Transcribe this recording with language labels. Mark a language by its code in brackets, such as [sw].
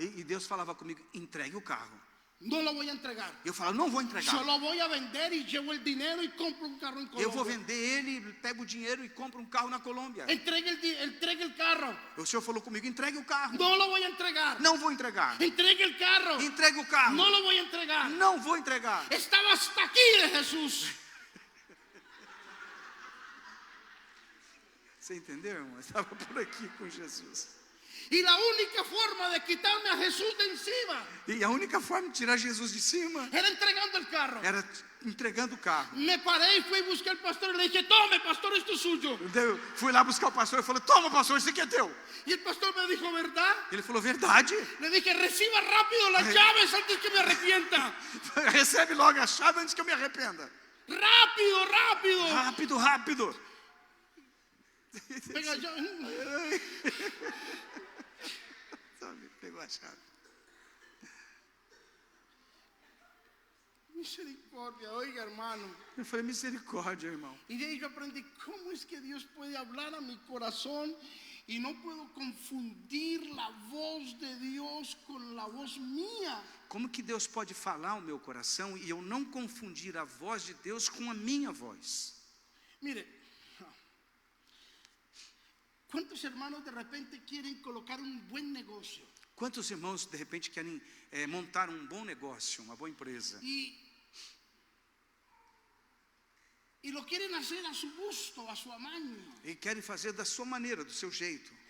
[pt] E Deus falava comigo, entregue o carro. [es] No lo voy a entregar. [pt] Eu falava, não vou entregar. [es] Yo lo voy a vender y llevo el dinero y compro un carro en Colombia. [pt] Eu vou vender ele, pego o dinheiro e compro um carro na Colômbia. [es] Entregue el carro. [pt] O senhor falou comigo, entregue o carro. [es] No lo voy a entregar. [pt] Não vou entregar. [es] Entregue el carro. [pt] Entregue o carro. [es] No lo voy a entregar. [pt] Não vou entregar. [es] Estaba hasta aquí de Jesús. [pt] Você entendeu, irmão? Eu estava por aqui com Jesus. [es] Y la única forma de quitarme a Jesús de encima [pt] E a única forma de tirar Jesus de cima [es] era entregando el carro. [pt] era entregando o carro. [es] Me paré y fui a buscar al pastor y le dije, tome, pastor, esto es suyo. [pt] Eu fui lá buscar o pastor e falei, toma, pastor, isso aqui é teu. [es] Y el pastor me dijo, ¿verdad? [pt] Ele falou, verdade. [es] Le dije, reciba rápido las llaves antes que me arrepienta. [pt] Recebe logo a chave antes que eu me arrependa. [es] Rápido, rápido. [pt] Rápido, rápido. [es] Venga, yo... [pt] Pegou a chave. [es] Misericordia, oiga, hermano. [pt] Eu falei, misericórdia, irmão. [es] Y de ahí yo aprendí cómo es que Dios puede hablar a mi corazón y no puedo confundir la voz de Dios con la voz mía. [pt] Como que Deus pode falar ao meu coração e eu não confundir a voz de Deus com a minha voz? [es] Mire, ¿cuántos hermanos de repente quieren colocar un buen negocio? [pt] Quantos irmãos, de repente, querem montar um bom negócio, uma boa empresa? [es] Y lo quieren hacer a su gusto, a su amaño. [pt] E querem fazer da sua maneira, do seu jeito.